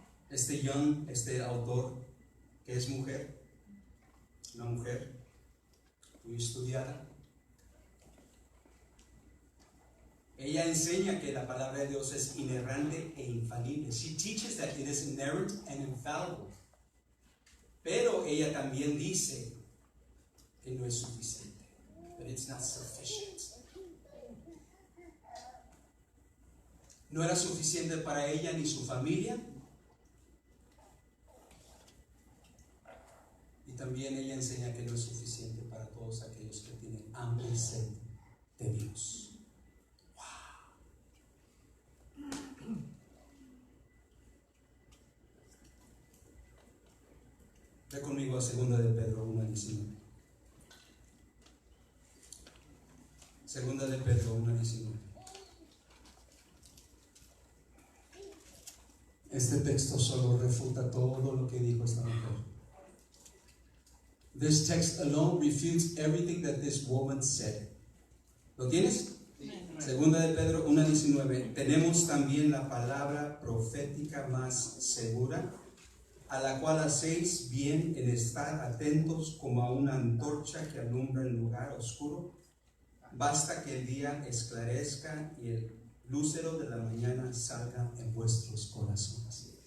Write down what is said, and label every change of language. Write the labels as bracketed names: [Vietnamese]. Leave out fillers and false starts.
[Spanish] Este autor, que es mujer, una mujer muy estudiada, ella enseña que la palabra de Dios es inerrante e infalible. [English] She teaches that it is inerrant and infallible. [Spanish] Pero ella también dice que no es suficiente, [English] that it's not sufficient. [Spanish] No era suficiente para ella ni su familia. Y también ella enseña que no es suficiente para todos aquellos que tienen hambre y sed de Dios. Wow. Ve conmigo a 2 de Pedro 1:19. 2 de Pedro 1:19. Este texto solo refuta todo lo que dijo esta mujer. [English] This text alone refutes everything that this woman said. [Spanish] ¿Lo tienes? Sí. 2 de Pedro 1:19. Tenemos también la palabra profética más segura, a la cual hacéis bien en estar atentos como a una antorcha que alumbra el lugar oscuro. Basta que el día esclarezca y el lucero de la mañana salga en vuestros corazones.